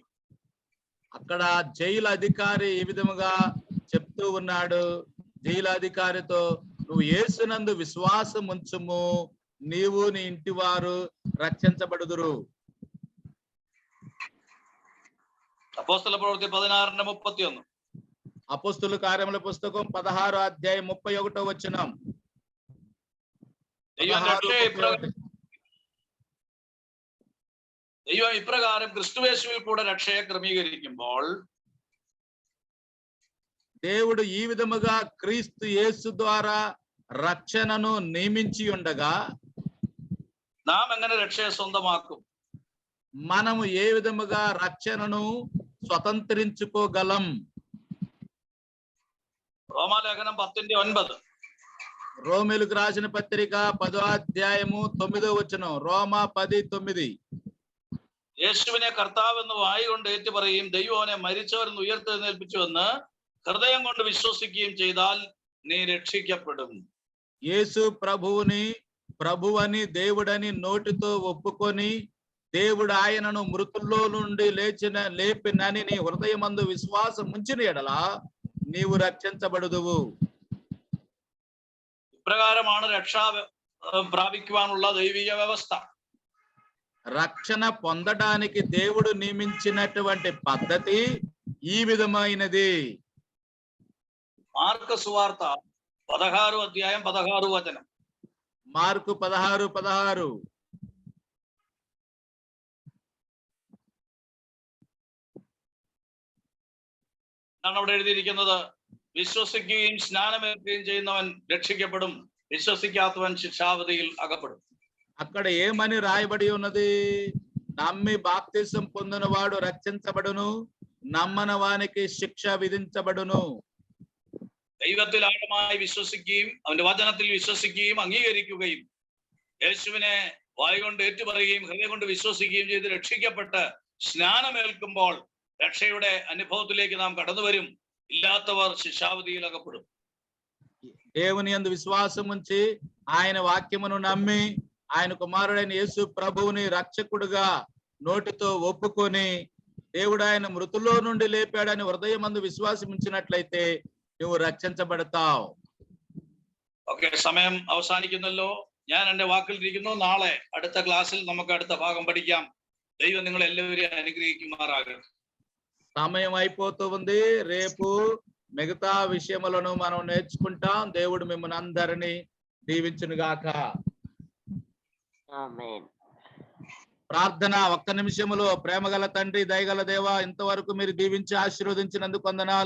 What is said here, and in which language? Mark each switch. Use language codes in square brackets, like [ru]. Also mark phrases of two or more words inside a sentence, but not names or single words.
[te] అక్కడ జైలు అధికారి ఈ విధముగా చెప్తూ ఉన్నాడు, జైలు అధికారితో, నువ్వు యేసునందు విశ్వాసం ఉంచుము, నీవు నీ ఇంటి వారు రక్షించబడుదురు. [ml] അപ്പൊസ്തല പ്രവൃത്തി 16:31. [te] అపోస్తుల కార్యముల పుస్తకం 16:31. [ml] ദൈവം ഇപ്രകാരം ക്രിസ്തുയേശുവിൽ കൂടെ രക്ഷയെ ക്രമീകരിക്കുമ്പോൾ, [te] దేవుడు ఈ విధముగా క్రీస్తు యేసు ద్వారా రక్షణను నియమించి ఉండగా [ml] നാം എങ്ങനെ രക്ഷയെ സ്വന്തമാക്കും? [te] మనము ఏ విధముగా రక్షణను స్వతంత్రించుకోగలం? [ml] റോമാലേഖനം 10:9. [te] రోమేలుకు రాసిన పత్రిక 10:9. రోమా 10:9. [ml] യേശുവിനെ കർത്താവെന്ന് വായി കൊണ്ട് ഏറ്റു പറയും, ദൈവം അവനെ മരിച്ചവരെന്ന് ഉയർത്തെഴുന്നേൽപ്പിച്ചുവെന്ന് ഹൃദയം കൊണ്ട് വിശ്വസിക്കുകയും ചെയ്താൽ നീ രക്ഷിക്കപ്പെടും. [te] యేసు ప్రభువని దేవుడని నోటితో ఒప్పుకొని దేవుడు ఆయనను మృతుల్లో నుండి లేపినని నీ హృదయమందు విశ్వాసం ఉంచిన ఎడల నీవు రక్షించబడుదువు. [ml] ഇപ്രകാരമാണ് രക്ഷ പ്രാപിക്കുവാനുള്ള ദൈവിക വ്യവസ്ഥ. [te] రక్షణ పొందడానికి దేవుడు నియమించినటువంటి పద్ధతి ఈ విధమైనది. మార్కు సువార్త 16:16. మార్కు 16:16. [ml] എന്നാണ് അവിടെ എഴുതിയിരിക്കുന്നത്, വിശ്വസിക്കുകയും സ്നാനമേൽക്കുകയും ചെയ്യുന്നവൻ രക്ഷിക്കപ്പെടും, വിശ്വസിക്കാത്തവൻ ശിക്ഷാവിധിയിൽ അകപ്പെടു. [te] అక్కడ ఏమని రాయబడి ఉన్నది? నమ్మి బాప్తిసం పొందిన వాడు రక్షించబడును, నమ్మన వానికి శిక్ష విధించబడును. [ml] ദൈവത്തിൽ ആഴമായി വിശ്വസിക്കുകയും അവന്റെ വചനത്തിൽ വിശ്വസിക്കുകയും അംഗീകരിക്കുകയും യേശുവിനെ വായുകൊണ്ട് ഏറ്റുപറയുകയും ഹൃദയം കൊണ്ട് വിശ്വസിക്കുകയും ചെയ്ത് രക്ഷിക്കപ്പെട്ട് സ്നാനമേൽക്കുമ്പോൾ രക്ഷയുടെ അനുഭവത്തിലേക്ക് നാം കടന്നു വരും. ഇല്ലാത്തവർ ശിക്ഷാവധിയിൽ അകപ്പെടും. [te] దేవుని యందు విశ్వాసం ఉంచి ఆయన వాక్యమును నమ్మి ఆయన కుమారుడైన యేసు ప్రభువుని రక్షకుడుగా నోటితో ఒప్పుకొని దేవుడు ఆయన మృతుల్లో నుండి లేపాడని హృదయమందు విశ్వాసం ఉంచినట్లయితే నువ్వు రక్షించబడతావు. [ml] ഓക്കെ, സമയം അവസാനിക്കുന്നല്ലോ. ഞാൻ എന്റെ വാക്കിലിരിക്കുന്നു. നാളെ അടുത്ത ക്ലാസ്സിൽ നമുക്ക് അടുത്ത ഭാഗം പഠിക്കാം. ദൈവം നിങ്ങൾ എല്ലാവരെയും അനുഗ്രഹിക്കുമാറാകട്ടെ. [te] సమయం అయిపోతూ ఉంది. రేపు మిగతా విషయములను మనం నేర్చుకుంటాం. దేవుడు మిమ్మల్ని అందరినీ దీవించునుగాక. ఆమేన్. ప్రార్థన. ఒక్క నిమిషములో. ప్రేమగల తండ్రి, దయగల దేవ, ఇంతవరకు మీరు దీవించి ఆశీర్వదించినందుకు వందనాలు.